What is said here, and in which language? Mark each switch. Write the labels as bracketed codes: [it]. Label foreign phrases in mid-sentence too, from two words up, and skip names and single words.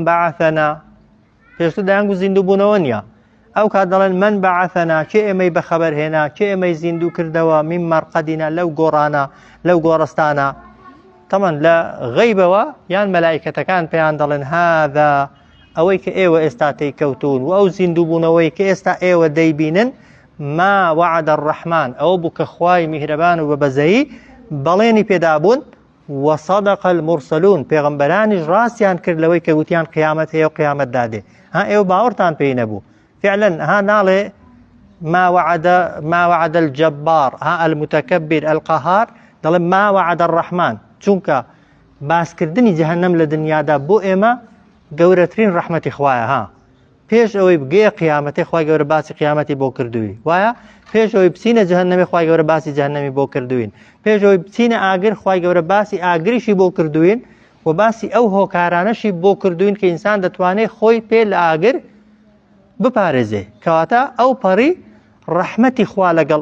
[ckb] بعثنا پێشتر دەیانگو زیندوو بوونەوە نییە ئەو کات دەڵێن [ar] من بعثنا [ckb] چێ ئێمەی بەخەبەر هێنا چێ ئێمەی زیندوو کردەوە [ar] من مەرقەدینا [ckb] لەو گۆڕانە لەو گۆڕستانە تەمان لە غەیبەوە یان مەلایکەتەکان پێیان دەڵێن هذا ئەوەی کە ئێوە ئێستا تێکەوتون و ئەو زیندوو بوونەوەی کە ئێستا ئێوە دەیبینن [ar] ما وعد الرحمن [ckb] ئەوە بوو کە خوای میهرەبان و بەبەزەیی بەڵێنی پێدابوون [ar] وصدق المرسلون [ckb] پێغەمبەرانیش ڕاستیان کرد لەوەی کە وتیان قیامەت هەیە و قیامەت دادێ ها ئێوە باوەڕتان پێی نەبوو فعلا ها ناڵێ [ar] ما وعد الجبار [ckb] ها [ar] المتكبر القهار [ckb] دەڵێ [ar] ما وعد الرحمن [ckb] چونکە باسکردنی جەهەنەم لە دنیادا بۆ ئێمە گەورەترین ڕەحمەتی خوایە ها پێش ئەوەی بگەیە قیامەتی خوای گەورە باسی قیامەتی بۆ کردووی وایە پێش ئەوەی بچینە جەهەنەمی خوای گەورە باسی جەهەنەمی بۆ کردوین پێش ئەوەی بچینە ئاگر خوای گەورە باسی ئاگریشی بۆ کردوین و باسی ئەو هۆکارانەشی بۆ کردوین کە ئینسان دەتوانێت خۆی پێ لە ئاگر بپارێزێ کەواتە ئەو پەڕی ڕەحمەتی خوا لەگەڵ